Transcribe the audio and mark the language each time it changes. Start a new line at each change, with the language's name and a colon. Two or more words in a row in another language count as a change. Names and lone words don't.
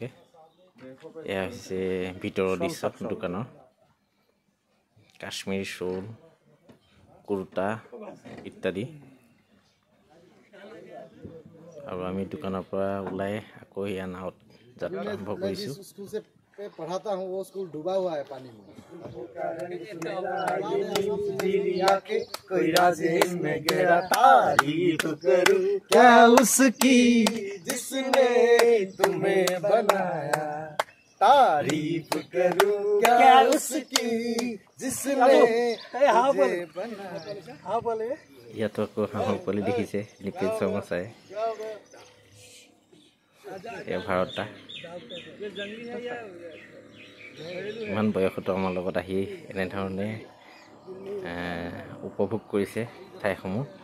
Assamese: এয়া হৈছে ভিতৰৰ দৃশ্য দোকানৰ। কাশ্মীৰী শ্বল, কুৰ্তা ইত্যাদি। আৰু আমি দোকানৰ পৰা ওলাই আকৌ এয়া নাৱত যাত্ৰা আৰম্ভ কৰিছোঁ।
Hindi: पढ़ाता हूँ वो स्कूल डूबा हुआ है पानी में। कोई राजेश में गहरा तारीफ करूं क्या उसकी जिसने तुम्हें बनाया, तारीफ करूं क्या उसकी जिसने मुझे बनाया। हाँ बोले
Assamese: ইয়াতো আকৌ হাঁহৰ পোৱালি দেখিছে নিকেশ শৰ্মা চাই। এয়া ভাৰতা ইমান বয়সতো আমাৰ লগত আহি এনেধৰণে উপভোগ কৰিছে ঠাইসমূহ।